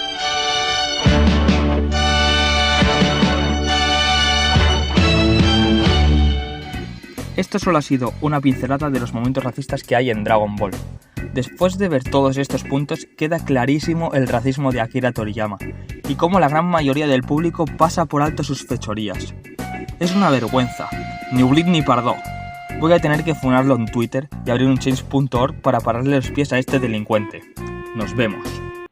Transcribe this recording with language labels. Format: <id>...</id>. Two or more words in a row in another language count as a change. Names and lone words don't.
<es>Esto solo ha sido una pincelada de los momentos racistas que hay en Dragon Ball. Después de ver todos estos puntos, queda clarísimo el racismo de Akira Toriyama, y cómo la gran mayoría del público pasa por alto sus fechorías. Es una vergüenza,</es> <ca>ni oblit ni pardó.</ca> <es>Voy a tener que funarlo en Twitter y abrir un change.org para pararle los pies a este delincuente. Nos vemos.</es>